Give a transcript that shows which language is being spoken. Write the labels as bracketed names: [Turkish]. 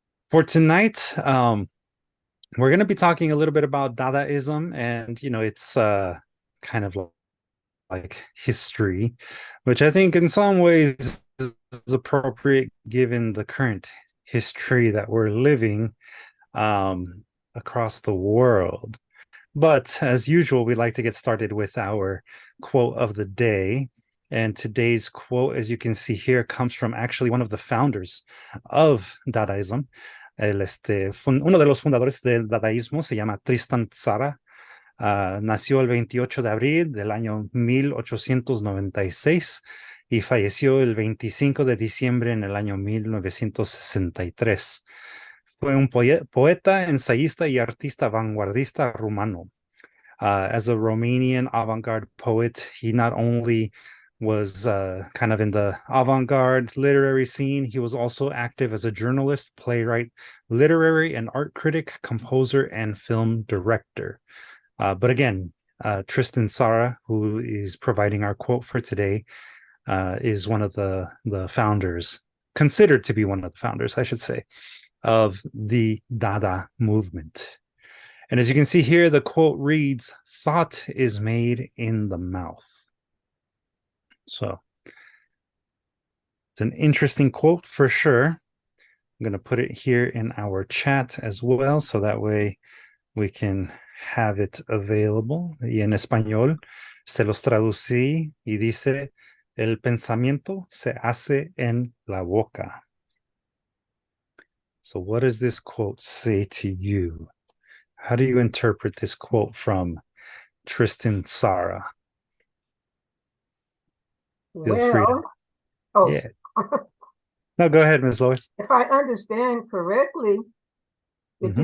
[English] For tonight, we're going to be talking a little bit about Dadaism, and it's kind of like history, which I think in some ways is appropriate given the current history that we're living across the world. But as usual, we like to get started with our quote of the day. And today's quote, as you can see here, comes from actually one of the founders of Dadaism. [Spanish] Uno de los fundadores del dadaísmo se llama Tristan Tzara. Nació el 28 de abril del año 1896 y falleció el 25 de diciembre en el año 1963. Fue un poeta, ensayista y artista vanguardista rumano. [English] As a Romanian avant-garde poet, he not only was kind of in the avant-garde literary scene, he was also active as a journalist, playwright, literary and art critic, composer, and film director. But again, Tristan Tzara, who is providing our quote for today, is one of the founders, considered to be one of the founders, I should say, of the Dada movement. And as you can see here, the quote reads, "Thought is made in the mouth." So it's an interesting quote for sure. I'm going to put it here in our chat as well, so that way we can have it available. [Spanish] Y en español se los traducí y dice, el pensamiento se hace en la boca. [English] So what does this quote say to you? How do you interpret this quote from Tristan Tzara? Feel free to, Well, oh, yeah. No, go ahead, Ms. Lois. if I understand correctly, did you